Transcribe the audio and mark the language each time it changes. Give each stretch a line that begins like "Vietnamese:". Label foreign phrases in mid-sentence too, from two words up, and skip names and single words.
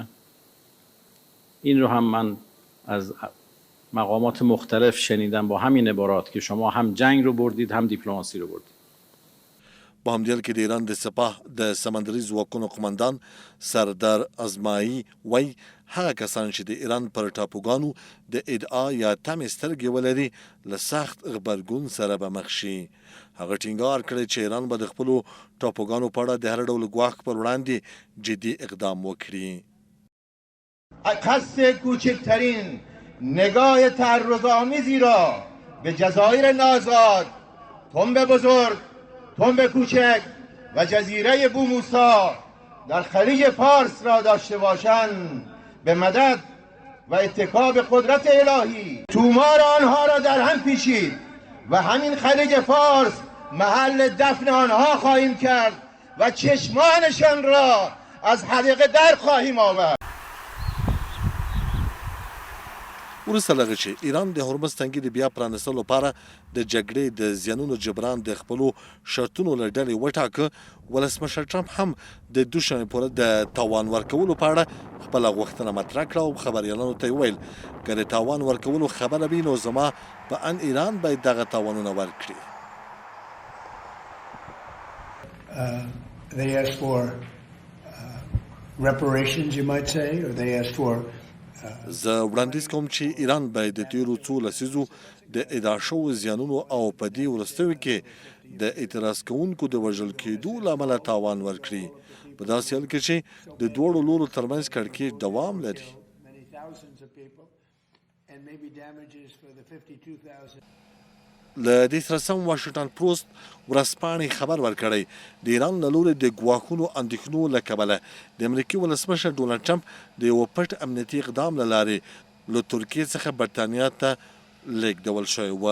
Persian: این رو هم من از مقامات مختلف شنیدم با همین عبارات که شما هم جنگ رو بردید هم دیپلماسی رو بردید.
Pashto: په همدې کې د ایران د سپاه د سمندري ځواکونو قومندان سردار ازمایي وایي هغه کسان چې د ایران پر ټاپوګانو د ادعا یا تمې سترګې ولري له سخت غبرګون سره به مخ شي. هغه ټینګار کړی چې ایران به د خپلو ټاپوګانو په اړه د هر ډول ګواښ پر وړاندې جدي اقدام وکړي.
Persian: قصد کوچکترین نگاه تعرض‌آمیزی را به جزایر نازاد، تنب بزرگ، تنب کوچک و جزیره بوموسا در خلیج فارس را داشته باشند به مدد و اتکا به قدرت الهی تومار آنها را در هم پیچید و همین خلیج فارس محل دفن آنها خواهیم کرد و چشمانشان را از حدیقه در خواهیم آورد.
Pashto: وروسته له هغه چې ایران د هرمز تنګي د بیا پرانستلو لپاره د جګړې د زیانونو جبران د خپلو شرطونو له ډلې وټاکه، ولسمشر ټرمپ هم د دوشنبې پورې د تاوان ورکولو په اړه خپله غوښتنه مطرح کړه او خبریالانو ته یې ویل که د تاوان ورکولو خبره وي نو زما په ان ایران باید دغه تاوانونه ورکړي.
English: They asked for reparations, you might say, or they asked for
Pashto: زه وړاندیز کوم چې ایران باید د تیرو څو لسیزو د ادعا شوو زیانونو او په دې وروستیو کې د اعتراض کوونکو د وژل کېدو له امله تاوان ورکړي په داسې حال کې چې د دواړو لورو ترمنځ کړکېچ دوام لري.
English: thousands of people and maybe damages for the 52,000.
Pashto: له دې سره سم واشنګټن پوسټ ورځپاڼې خبر ورکړی د ایران له لوري د ګواښونو اندېښنو له کبله د امریکې ولسمشر ډونالډ ټرمپ د یوه پټ امنیتي اقدام له لارې له ترکیې څخه برطانیا ته لیږدول شوی و.